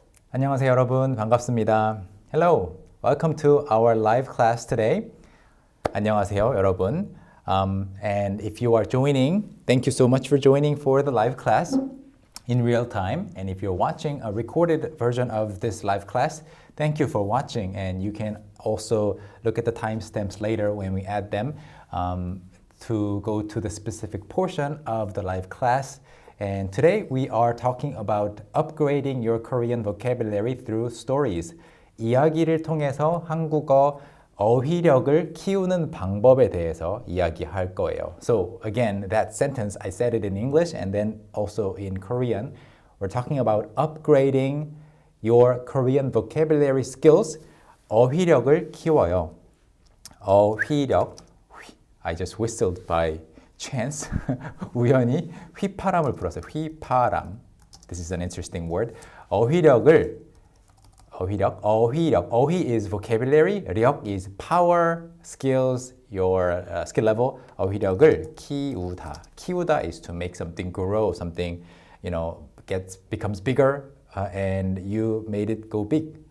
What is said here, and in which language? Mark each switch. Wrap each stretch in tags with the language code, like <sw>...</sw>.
<ko>안녕하세요 여러분 반갑습니다.</ko> <en>Hello, welcome to our live class today.</en> <ko>안녕하세요 여러분.</ko> <en>And if you are joining, thank you so much for joining for the live class in real time. And if you're watching a recorded version of this live class, thank you for watching. And you can also look at the timestamps later when we add them to go to the specific portion of the live class. And today we are talking about upgrading your Korean vocabulary through stories.</en> <ko>이야기를 통해서 한국어 어휘력을 키우는 방법에 대해서 이야기할 거예요.</ko> <en>So again, that sentence, I said it in English and then also in Korean. We're talking about upgrading your Korean vocabulary skills.</en> <ko>어휘력을 키워요. 어휘력.</ko> <en>I just whistled by chance.</en> <ko>우연히 휘파람을 불었어요. 휘파람.</ko> <en>This is an interesting word.</en> <ko>어휘력.</ko> <en>어휘 is vocabulary. 력 is power, skills, your skill level.</en> <ko>어휘력을 키우다.</ko> <en>키우다 is to make something grow, something, becomes bigger, and you made it go big.</en>